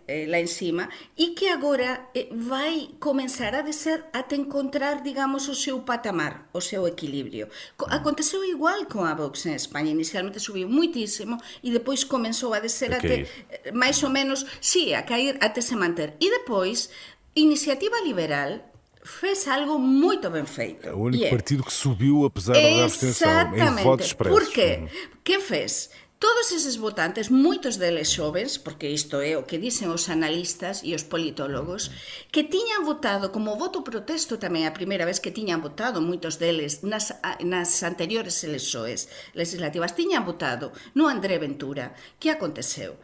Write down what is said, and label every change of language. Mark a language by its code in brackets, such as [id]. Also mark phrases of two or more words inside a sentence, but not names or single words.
[gl] Lá en cima, e que agora vai comenzar a encontrar, digamos, o seu patamar, o seu equilibrio. Aconteceu igual con a Vox en España, inicialmente subiu muitísimo e depois comenzou a descer até, máis ou menos, sí, a cair até se manter. [pt] E depois, Iniciativa Liberal fez algo muito bem feito. É o único partido que subiu apesar da abstenção, em votos expressos. Por quê? Que fez? Todos esses votantes, [gl] moitos deles xovens, porque isto é o que dicen os analistas e os politólogos, que tiñan votado como voto protesto tamén a primeira vez que tiñan votado, moitos deles nas anteriores eleições legislativas, tiñan votado no André Ventura. [pt] Que aconteceu?